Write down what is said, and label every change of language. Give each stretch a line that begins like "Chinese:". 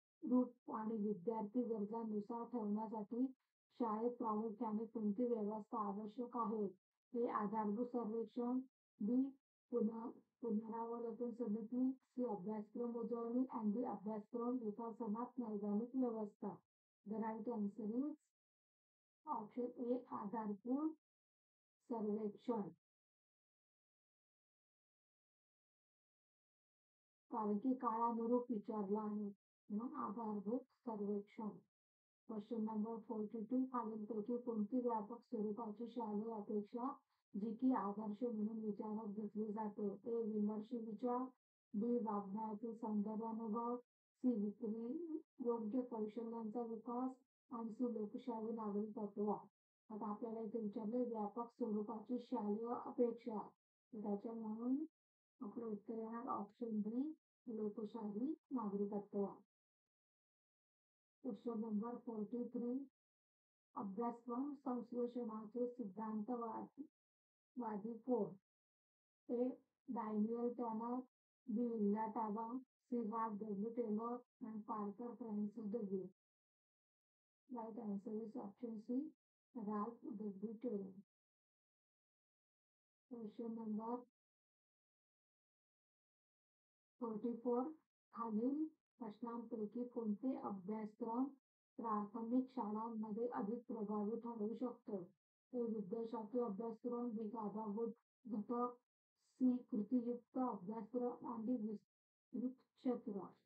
Marathi: रूप आणि विद्यार्थी गरजांनुसार ठेवण्यासाठी शाळेत प्रामुख्याने कोणती व्यवस्था आवश्यक आहे? हे आधारभूत सर्वेक्षण, बी पुनरावलोकन समिती, सी अभ्यासक्रम उजळणी आणि डी अभ्यासक्रम विकासनात नैदानिक व्यवस्था.
English: The right answer is option A
Marathi: आधारभूत सर्वेक्षण. कारण की काळानुरूप विचारला आहे म्हणून आधारभूत सर्वेक्षण. क्वेश्चन नंबर 42 खालीलपैकी कोणती व्यापक स्वरूपाची शालेय अपेक्षा जी की आदर्श म्हणून विचारात घेतली जाते? ए विमर्श विचार, बी वागण्यातील सौंदर्यानुभव, सी विक्री योग्य कौशल्यांचा विकास आणि सी लोकशाही नागरिकत्व. आता आपल्याला इथे विचारले व्यापक स्वरूपाची शालेय अपेक्षा, त्याच्या म्हणून आपलं उत्तर येणार ऑप्शन बी लोकशाही नागरिकत्व. क्वेश्चन नंबर 43 अभ्यासक्रम संश्लेषणाचे सिद्धांतवादी कोण? ए डॅनियल टॅनर, बी villa Taba, C रॅल्फ W teller आणि Parker Francis W.
English: Wright answer is option C Ralph W Taylor.
Marathi: Question number 44 खालील प्रश्नांपैकी कोणते अभ्यासक्रम प्राथमिक शाळांमध्ये अधिक प्रभावी ठरू शकतो? ते विद्याशाखीय अभ्यासक्रम, बी आधारभूत घटक, सी कृतीयुक्त अभ्यासक्रम आणि विस्तृत क्षेत्र.